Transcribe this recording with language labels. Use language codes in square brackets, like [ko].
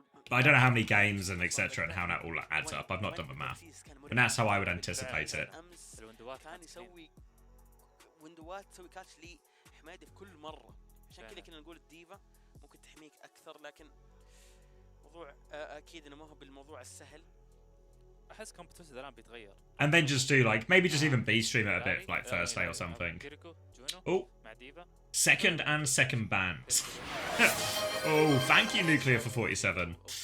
[en] But I don't know how many games and etc. and how that all adds up. I've not done the math. But that's how I would anticipate it. [ar] كان يسوي ويندوات تسوي كاتش لحمايته في كل مره عشان كذا كنا نقول الديفا ممكن تحميك اكثر لكن موضوع اكيد انه ما هو بالموضوع السهل احس كومبتيتيف الان بيتغير [en] and then just do like maybe just even B stream it a bit like Thursday or something. Oh, second bans. Oh, thank you Nuclear for 47.